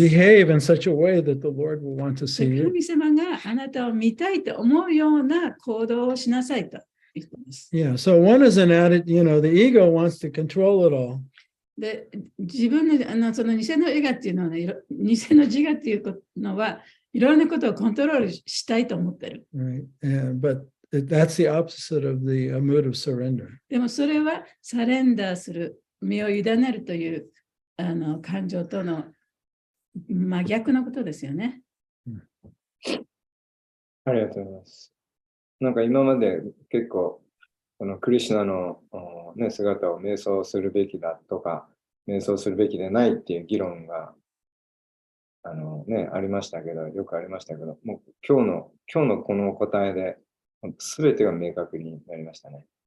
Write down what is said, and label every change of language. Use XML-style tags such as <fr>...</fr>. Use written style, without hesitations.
<en>Behave in such a way that the Lord will want to see you.</en> <ja>神様があなたを見たいと思うような行動をしなさいと言ってます。</ja> <en>Yeah, so one is an attitude, the ego wants to control it all.</en> <ja>で、自分のその偽の自我っていうのはね、偽の自我っていうのは、いろんなことをコントロールしたいと思ってる。</ja> <en>Right. But that's the opposite of the mood of surrender.</en> <ja>でもそれはサレンダーする、身を委ねるという感情との真逆のことですよね。ありがとうございます。なんか今まで結構、このクリシュナの、姿を瞑想するべきだとか、瞑想するべきでないっていう議論が、ありましたけど、よくありましたけど、もう今日のこの答えで、すべてが明確になりましたね。</ja>